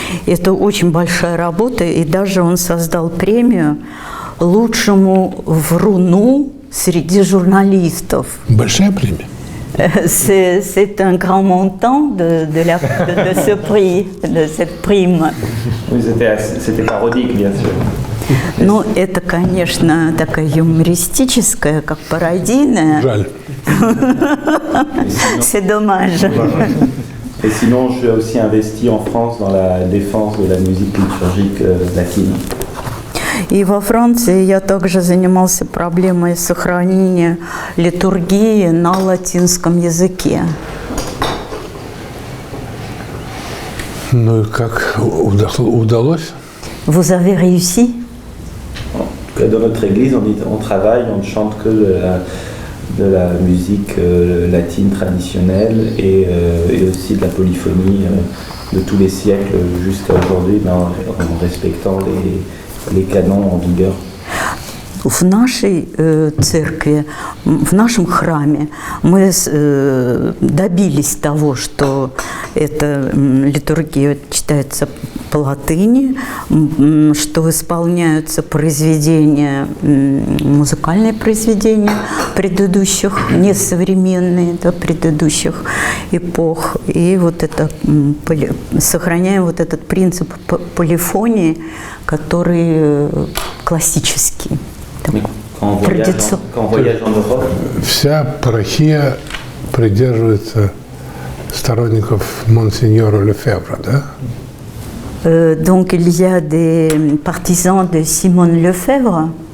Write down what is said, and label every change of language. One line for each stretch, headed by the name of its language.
Russian: Это очень большая работа, и даже он создал премию лучшему вруну среди журналистов. Большая премия?
French: C'est un grand montant de ce prix, de cette prime. Oui, c'était parodique, bien sûr.
Russian: Ну, это, конечно, такая юмористическая, как пародийная. Жаль.
French: C'est dommage. Et sinon, je suis aussi investi en France dans la défense de la musique liturgique latine.
Russian: И во Франции я также занимался проблемой сохранения литургии на латинском языке. Ну и как удалось?
French: Vous avez réussi? Dans notre église, on travaille, on ne chante que de la musique latine traditionnelle et aussi de la polyphonie de tous les siècles jusqu'à aujourd'hui, en respectant les canons en vigueur.
Russian: В нашей церкви, в нашем храме мы добились того, что эта литургия читается по латыни, что исполняются произведения, музыкальные произведения предыдущих, несовременные, да, предыдущих эпох. И вот это, сохраняем вот этот принцип полифонии, который классический.
French: Quand on voyage en Europe,
Russian: Вся парохия придерживается сторонников Монсеньора Лефевра, да?
French: Donc il y a des partisans de Simone Lefebvre.